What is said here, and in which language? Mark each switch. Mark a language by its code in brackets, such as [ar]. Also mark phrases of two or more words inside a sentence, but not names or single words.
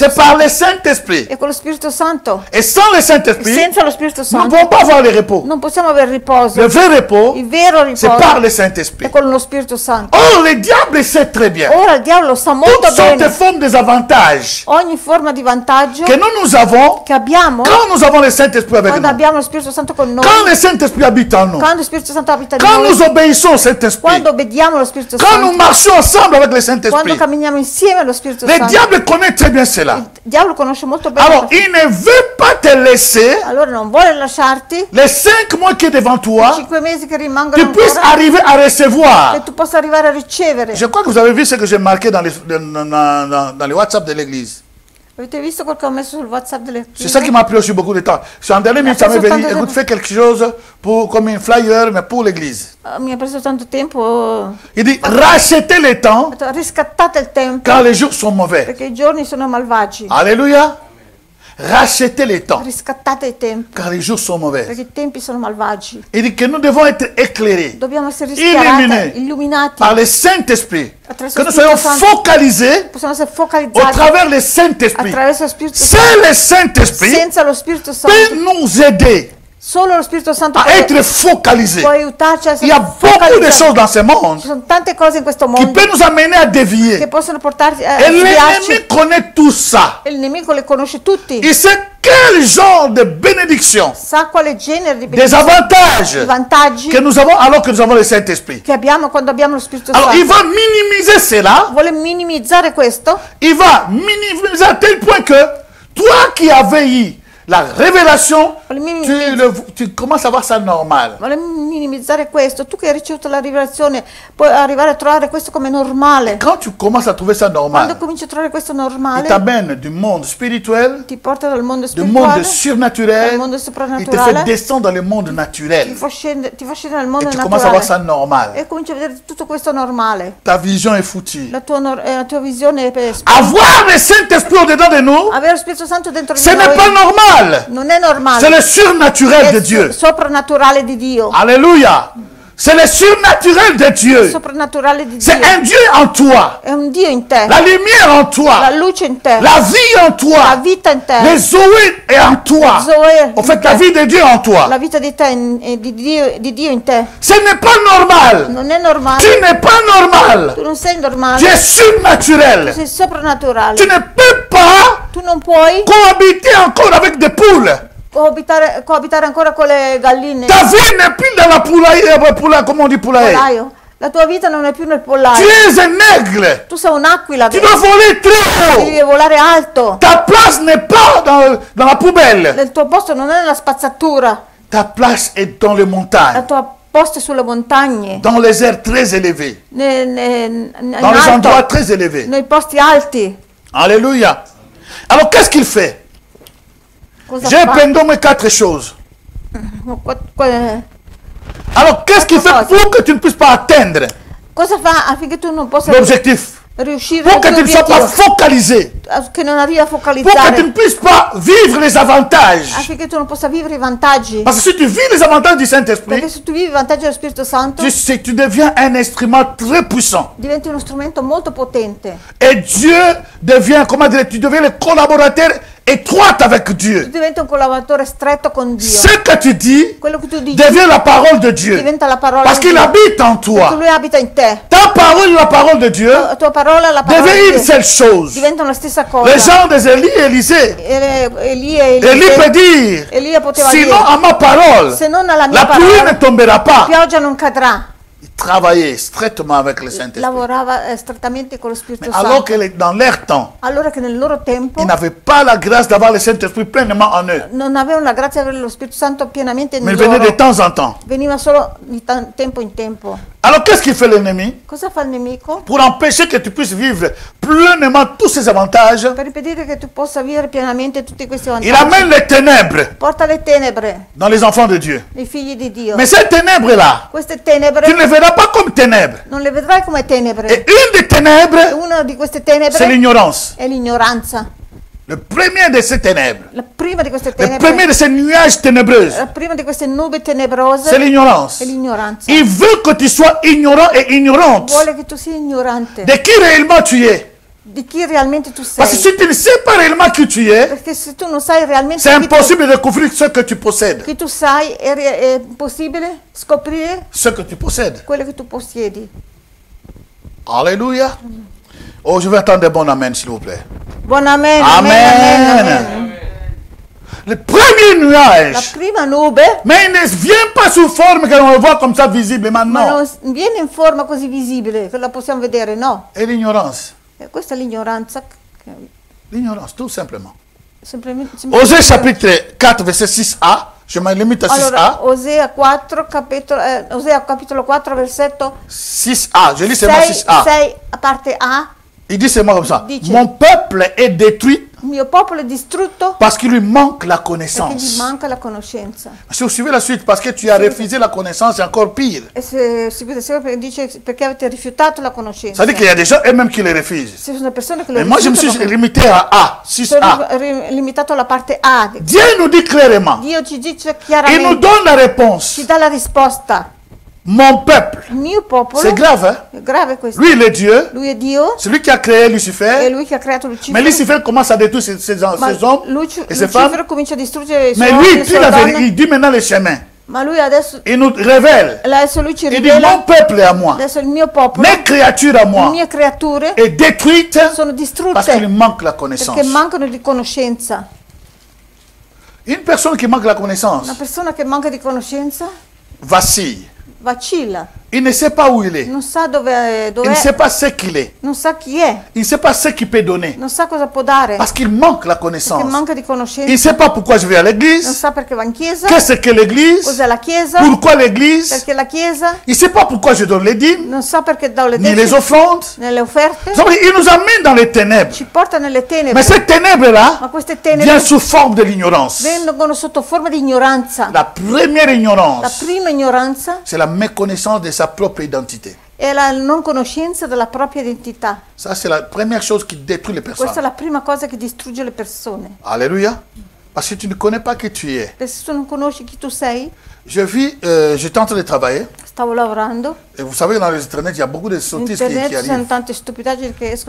[fr] C'est par [it] Santo. [fr] le Saint-Esprit. [it] È con lo Spirito Santo. [fr] Et sans le Saint-Esprit, [it] Senza lo Spirito [fr] nous ne [it] Santo [fr] pouvons pas avoir le repos. [it] non possiamo avere riposo. [fr] Le vrai repos, [it] Il vero [fr] c'est [it] riposo [fr] par le [it] è [fr] Saint-Esprit. [it] con lo Spirito Santo. [fr] Or, le diable sait très bien. [it] Ora il diavolo lo sa molto [fr] Toutes sortes de [it] bene. [fr] formes des avantages [it] Ogni forma di vantaggio [fr] que nous avons [it] che abbiamo [fr] quand nous avons le Saint-Esprit avec [it] quando [fr] nous. [it] abbiamo lo Spirito Santo con noi, [fr] Quand le Saint-Esprit habite en nous. [it] quando lo Spirito Santo abita in [fr] Quand [it] noi, [fr] nous obéissons au Saint-Esprit. [it] quando obbediamo allo Spirito [fr] Quand nous [it] Santo, [fr] marchons ensemble avec le [it] quando [fr] Saint-Esprit. [it] camminiamo insieme allo Spirito [fr] Le [it] Santo. [fr] diable connaît très bien cela. [it] Il diavolo conosce molto bene. [fr] Alors, [it] questo. [fr] il ne veut pas te laisser [it] Allora non vuole lasciarti [fr] les 5 mois qui est devant toi, [it] 5 mesi che rimangono [fr] tu puisses [it] ancora, [fr] arriver à recevoir. [it] che tu possa arrivare a ricevere. [fr] Je crois que vous avez vu ce que j'ai marqué dans les WhatsApp de l'église. [it] Avete visto quel che ho messo sul WhatsApp delle [fr] C'est ça qui [it] chiese? [fr] m'a pris aussi beaucoup de temps. Sur un dernier minute, ça m'est venu. Écoute, fais quelque chose comme un flyer, mais pour l'église. [it] Mi ha preso tanto tempo. Ho [fr] Il dit, rachetez le temps [it] detto, riscattate il tempo [fr] quand les jours sont mauvais. [it] perché i giorni sono malvagi. [fr] Alléluia. Rachetez le temps [it] Riscattate il tempo [fr] quand les jours sont mauvais. [it] perché i tempi sono malvagi. [fr] Il dit que nous devons être éclairés [it] Dobbiamo essere rischiarati, [fr] Illuminés. [it] illuminati. [fr] par le Saint-Esprit. [it] Attraverso [fr] Que [it] il [fr] nous [it] Spirito [fr] soyons [it] Santo. [fr] focalisés [it] Possiamo essere [fr] au [it] focalizzati [fr] travers le Saint-Esprit. [it] attraverso lo Spirito [fr] C'est [it] Santo. [fr] le Saint-Esprit [it] Senza lo Spirito [fr] peut [it] Santo, [fr] nous aider [it] solo lo Spirito Santo [fr] à [it] può, [fr] être focalisés. [it] può aiutarci a [fr] Il y a [it] essere [fr] beaucoup de [it] focalizzati. [fr] choses dans ce monde [it] Ci sono tante cose in questo [fr] qui [it] mondo [fr] peuvent nous amener à [it] che [fr] dévier. [it] possono portarci a [fr] Et [it] sviarci. [fr] l'ennemi connaît tout ça. [it] E il nemico le conosce tutti. [fr] Il sait quel genre de bénédiction, [it] Sa quale genere di [fr] des avantages [it] i vantaggi [fr] que nous avons alors que nous avons le Saint-Esprit. [it] che abbiamo quando abbiamo lo Spirito [fr] Alors il [it] Santo. [fr] va minimiser cela. [it] Vuole minimizzare questo, [fr] Il va minimiser à tel point que toi qui avais eu la révélation, tu commences à voir ça normal. [it] vuole minimizzare questo. Tu che hai ricevuto la rivelazione puoi arrivare a trovare questo come normale. [fr] Quand tu commences à trouver ça [it] Quando [fr] normal, [it] cominci a trovare questo [fr] il [it] normale, [fr] t'amène du monde spirituel, [it] ti porta dal mondo [fr] du monde [it] spirituale, [fr] surnaturel, [it] dal mondo [fr] il te fait [it] soprannaturale, [fr] descendre dans le monde [it] ti [fr] naturel. [it] fa scendere nel [fr] Et [it] mondo [fr] tu commences à voir ça [it] naturale [fr] normal. [it] e cominci a vedere tutto questo normale. [fr] Ta vision est foutue. [it] La tua visione è [fr] Avoir le Saint-Esprit au-dedans de nous, [it] avere lo Spirito Santo dentro di [fr] ce n'est [it] noi [fr] pas normal. [it] non è normale. [fr] C'est le surnaturel de [it] È [fr] Dieu. [it] soprannaturale di Dio. [fr] Alléluia. C'est le surnaturel de [it] il [fr] Dieu. [it] soprannaturale di Dio. [fr] C'est un Dieu en toi. [it] È un Dio in te, [fr] La lumière en [it] la [fr] toi. [it] luce in te, [fr] La vie en [it] la [fr] toi. [it] vita in te, [fr] Les Zoé est en toi. [it] Zoe [fr] En [it] in [fr] fait, la [it] te, [fr] vie de Dieu en toi. [it] la vita di te, di Dio in te. [fr] Ce n'est pas normal. [it] Non è normale, [fr] Tu n'es pas normal. [it] tu non sei [fr] Tu [it] normale, [fr] es surnaturel. [it] sei soprannaturale. [fr] Tu ne peux pas [it] Tu non puoi [fr] cohabiter encore avec des poules. [it] coabitare ancora con le galline. [fr] Ta vie n'est plus dans la poulaille, comment on dit poulailler. [it] Pollaio. La tua vita non è più nel [fr] Tu [it] pollaio. [fr] es un aigle. [it] Tu sei un'aquila [fr] Tu [it] che [fr] dois voler très [it] devi [fr] haut. [it] volare alto. [fr] Ta place n'est pas dans la poubelle. [it] Il tuo posto non è nella spazzatura, [fr] Ta place est dans les [it] il [fr] montagnes, [it] tuo posto è sulle montagne, [fr] dans les airs très élevés, [it] in [fr] dans les endroits [it] alto, [fr] très élevés. [it] nei posti alti. [fr] Alléluia. Alors qu'est-ce qu'il fait? [it] Cosa [fr] J'ai [it] fa? [fr] pendant 4 choses. Alors qu'est-ce qu'il fait pour que tu ne puisses pas atteindre [it] Cosa fa affinché tu non possa [fr] l'objectif? [it] riuscire [fr] Pour [it] al [fr] que [it] tuo [fr] tu ne sois pas [it] obiettivo, [fr] focalisé. [it] che non arrivi a [fr] Pour que tu ne [it] focalizzare, [fr] puisses pas vivre les avantages. [it] affinché tu non possa vivere i vantaggi. [fr] Parce que si tu vis les avantages du Saint-Esprit, [it] Perché se tu vivi i vantaggi dello Spirito Santo, [fr] tu deviens un instrument très puissant. [it] diventi uno strumento molto potente. [fr] Et Dieu devient, comment dire, tu deviens le collaborateur étroit avec [it] Tu [fr] Dieu. [it] diventi un collaboratore stretto con Dio. [fr] Ce que tu dis [it] Quello che tu dici [fr] devient la parole de Dieu. [it] diventa la parola [fr] Parce [it] di [fr] qu'il [it] Dio. [fr] habite en [it] Perché [fr] toi. [it] lui abita in te. [fr] Ta parole, la parole de Dieu, [it] La tua parola e la parola [fr] devient [it] di [fr] une [it] Dio [fr] seule chose. [it] diventano la stessa cosa. [fr] Les gens des Élie et Élisée, Élie peut dire, [it] Elia poteva [fr] sinon [it] dire, [fr] à ma parole, [it] se non alla mia [fr] la pluie [it] parola, [fr] ne tombera [it] la [fr] pas. [it] pioggia non cadrà. [fr] Il travaillait straitement avec le Saint-Esprit. [it] Lavorava strettamente con lo Spirito [fr] Mais alors [it] Santo. [fr] que dans leur temps, [it] Allora che nel loro tempo [fr] ils n'avaient pas la grâce d'avoir le Saint-Esprit pleinement en eux. [it] non avevano la grazia di avere lo Spirito Santo pienamente [fr] Mais [it] in [fr] il venait de [it] loro. [fr] temps en temps. [it] Veniva solo di tempo in tempo. [fr] Alors qu'est-ce qu'il fait l'ennemi? [it] Cosa fa il nemico? [fr] Pour empêcher que tu puisses vivre pleinement tous ces avantages, [it] Per impedire che tu possa vivere pienamente tutti questi [fr] il [it] vantaggi. [fr] amène les ténèbres [it] Porta le tenebre, [fr] dans les enfants de Dieu. [it] i figli di Dio. [fr] Mais ces ténèbres-là, [it] Queste [fr] tu [it] tenebre [fr] ne les verras pas comme ténèbres. [it] non le vedrai come tenebre. [fr] Et une des ténèbres, [it] Una di queste [fr] c'est [it] tenebre [fr] l'ignorance. [it] è l'ignoranza. [fr] Le premier de ces ténèbres, [it] La prima di queste [fr] le [it] tenebre, [fr] premier de ces nuages ténébreux, [it] la prima di queste nubi tenebrose [fr] c'est l'ignorance. [it] è l'ignoranza. [fr] Il veut que tu sois ignorant et ignorante [it] Vuole che tu sia ignorante [fr] de qui réellement tu es. [it] di chi realmente tu [fr] Parce que [it] sei. [fr] si tu ne sais pas réellement qui tu es, [it] Perché se tu non sai realmente [fr] c'est [it] chi [fr] impossible de découvrir ce que tu possèdes. [it] tu sai, è possibile scoprire [fr] Ce que tu possèdes. [it] quello che tu possiedi. [fr] Alléluia. Oh, je veux entendre des bons amen, s'il vous plaît. [it] Buon amen, Amen. amen, amen, amen. [fr] Le premier [it] La [fr] nuage, [it] prima nube, [fr] mais il ne vient pas sous forme qu'on le voit comme ça visiblement, [it] ma non. non viene in forma così visibile che la possiamo vedere, no. [fr] Et l'ignorance. [it] E questa è l'ignoranza. [fr] L'ignorance, tout simplement. [it] Semplicemente. [fr] Osée chapitre 4, verset 6a. Je me limite à 6a. [it] Allora, Osea capitolo 4, versetto 6a, [fr] je lis seulement 6, 6a. [it] a parte A. [fr] Il dit seulement comme ça. [it] Dice. [fr] Mon peuple est détruit [it] Il mio popolo è distrutto [fr] parce qu'il lui manque la [it] perché gli [fr] connaissance. [it] manca la conoscenza. [fr] Si vous suivez la suite, parce que tu as refusé la connaissance, c'est encore pire. [it] E se seguite perché dice perché avete rifiutato la conoscenza. [fr] Ça veut dire qu'il y a des gens eux-mêmes qui les refusent. [it] Ci sono persone che lo [fr] Mais moi, je me suis [it] rifiutano. [fr] limité à A, 6a. [it] Sono limitato alla parte A. [fr] Dieu nous dit clairement, [it] Dio ci dice [fr] il nous [it] chiaramente, [fr] donne la réponse. [it] ci dà la risposta. [fr] Mon peuple. [it] Il mio popolo, [fr] C'est grave, hein? [it] è grave questo. [fr] Lui, il est Dieu. [it] Lui è Dio, [fr] C'est lui qui a créé [it] è [fr] Lucifer. [it] lui che ha creato [fr] Mais [it] Lucifero. [fr] Lucifer commence à détruire ces hommes et ces femmes. [it] Lucifero comincia a distruggere i suoi [fr] Mais [it] uomini [fr] lui, [it] e [fr] il dit [it] le [fr] la [it] sue [fr] vérité, [it] donne. [fr] il dit maintenant le chemin. [it] Ma lui adesso [fr] Il nous révèle. [it] lui ci [fr] Il dit, [it] rivela, [fr] mon peuple est à moi. [it] adesso il mio popolo, [fr] Mes créatures à [it] le [fr] moi [it] mie creature [fr] est détruite [it] sono [fr] parce [it] distrutte [fr] qu'il manque la connaissance. [it] perché mancano di conoscenza. [fr] Une personne qui manque la [it] Una [fr] connaissance [it] persona che manca di conoscenza [fr] vacille. [it] vacilla, [fr] Il ne sait pas où il est. [it] non sa dove [fr] Il ne [it] è, [fr] sait pas ce qu'il est. [it] non sa chi è, [fr] Il ne sait pas ce qu'il peut donner. [it] non sa cosa può dare, [fr] Parce qu'il manque la [it] perché [fr] connaissance. [it] manca di [fr] Il ne [it] conoscenza, [fr] sait pas pourquoi je vais à [it] non [fr] l'église. [it] sa perché va in chiesa, [fr] Qu'est-ce que l'église? [it] cos'è la chiesa, [fr] Pourquoi l'église? [it] perché la chiesa, [fr] Il ne sait pas pourquoi je donne les dîmes, [it] non sa perché dà le [fr] ni les [it] decine, [fr] offrandes. [it] nelle offerte, [fr] Il nous amène dans les ténèbres. [it] ci porta nelle tenebre, [fr] Mais ces ténèbres-là [it] ma queste [fr] viennent [it] tenebre [fr] sous forme de l'ignorance. [it] vengono sotto forma di ignoranza. [fr] La première [it] La [fr] ignorance, [it] prima ignoranza [fr] c'est la méconnaissance de sa propre identité. [it] è la non conoscenza della propria identità. [fr] Ça, c'est la première chose qui détruit les [it] Questa è [fr] personnes. [it] la prima cosa che distrugge le persone. [fr] Alléluia. Parce que tu ne connais pas qui tu es. [it] Perché se tu non conosci chi tu sei, [fr] J'étais en train de travailler. [it] stavo lavorando, [fr] Et vous savez, dans les internet, il y a beaucoup de [it] in [fr] sottises qui [it] internet ci sono [fr] arrivent. [it] tante stupidaggini che escono